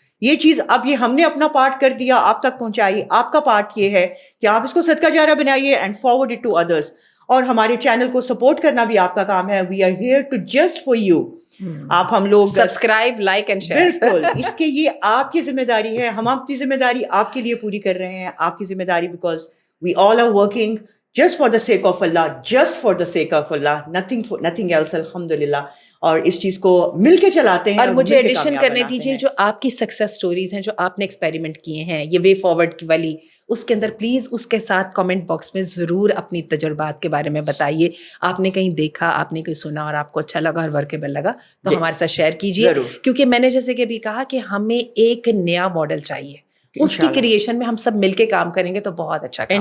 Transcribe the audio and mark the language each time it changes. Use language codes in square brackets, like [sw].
[ur] یہ چیز اب یہ ہم نے اپنا پارٹ کر دیا, آپ تک پہنچائی. آپ کا پارٹ یہ ہے کہ آپ اس کو صدقہ جاریہ بنائیے [en] And forward it to others. [ur] اور ہمارے چینل کو سپورٹ کرنا بھی آپ کا کام ہے. [en] We are here to just for you. [ur] آپ ہم لوگ [en] Subscribe, like and share. [ur] بالکل, اس کے یہ آپ کی ذمہ داری ہے. ہم اپنی ذمہ داری آپ کے لیے پوری کر رہے ہیں. آپ کی ذمہ داری [en] Because we all are working just for the sake of Allah, just for the sake of Allah, nothing else. [ur] الحمدللہ. اور اس چیز کو مل کے چلاتے ہیں. اور مجھے ایڈیشن کرنے دیجیے, جو آپ کی سکسیس سٹوریز ہیں جو آپ نے ایکسپیریمنٹ کیے ہیں یہ وے فارورڈ والی, اس کے اندر پلیز اس کے ساتھ کامنٹ باکس میں ضرور اپنی تجربات کے بارے میں بتائیے. آپ نے کہیں دیکھا, آپ نے کہیں سنا اور آپ کو اچھا لگا اور ورکیبل لگا تو ہمارے ساتھ شیئر کیجیے, کیونکہ میں نے جیسے کہ بھی کہا کہ ہمیں ایک نیا ماڈل چاہیے, اس کی کریشن میں ہم سب مل کے کام کریں گے تو بہت اچھا کام ہوگا.